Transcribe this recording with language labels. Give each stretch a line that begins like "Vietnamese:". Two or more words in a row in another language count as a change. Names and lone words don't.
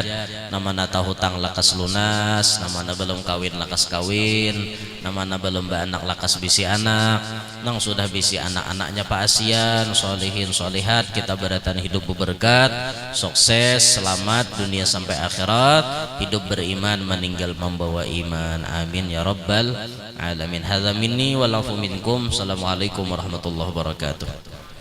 Banjar: Namana tahu hutang lakas lunas, namana belum kawin lakas kawin, namana belum beranak lakas bisi anak, nang sudah bisi anak-anaknya paasian,
Arabic: صالحين صالحات,
Banjar: kita barataan hidup berberkat, sukses, selamat dunia sampai akhirat, hidup beriman, meninggal membawa iman.
Arabic: آمين يا رب العالمين. هذا مني والعفو منكم. السلام عليكم ورحمة الله وبركاته.